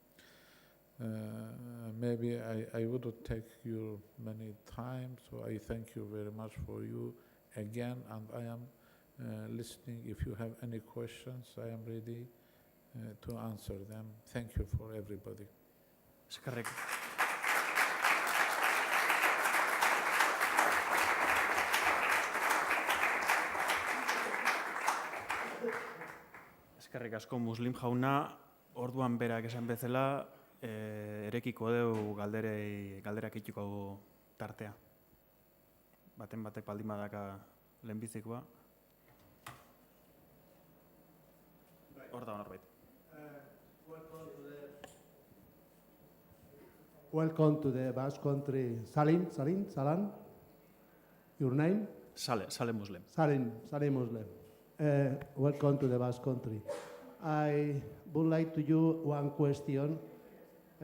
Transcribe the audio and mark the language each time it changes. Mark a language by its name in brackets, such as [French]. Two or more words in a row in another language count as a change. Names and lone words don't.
[English] Maybe I wouldn't take you many times, so I thank you very much for you again, and I am listening. If you have any questions, I am ready to answer them. Thank you for everybody. [Basque] Eskerrik asko Muslim jauna, orduan berak esan bezala, erekiko deu galderak itxuko tartea. Baten batek baldin badaka lehenbizikoa. Hor da norbait. [English] Welcome to the Basque country. Salan? Your name? Sale Muslim. Salim Muslim. Welcome to the Basque country. I would like to you one question.